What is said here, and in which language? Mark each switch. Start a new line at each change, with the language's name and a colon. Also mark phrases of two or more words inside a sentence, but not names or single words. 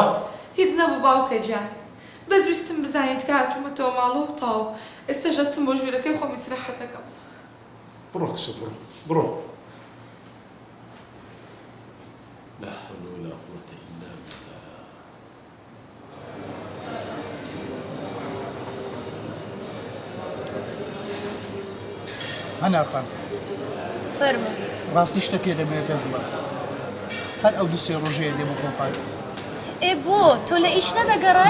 Central Kurdish: هیچ نەبوو باوکە جان بەس ویستم بزانیت کە هاتوومەتەوە ماڵەوە تاو ئێستا ژەچم بۆ ژوورەکەی خۆم ئیسراحەت دەکەم بڕۆ کچە بڕۆ
Arabic: لا حول ولا قوة إلا بالله
Central Kurdish: هەنار خان فەرمە ڕاستی شتێکێ دەمەوێت پێ بڵێ هەر ئەو دوو سێ ڕۆژەیە دێمە کۆمپات ئێ بۆ تۆ لە ئیش نەدەگەڕای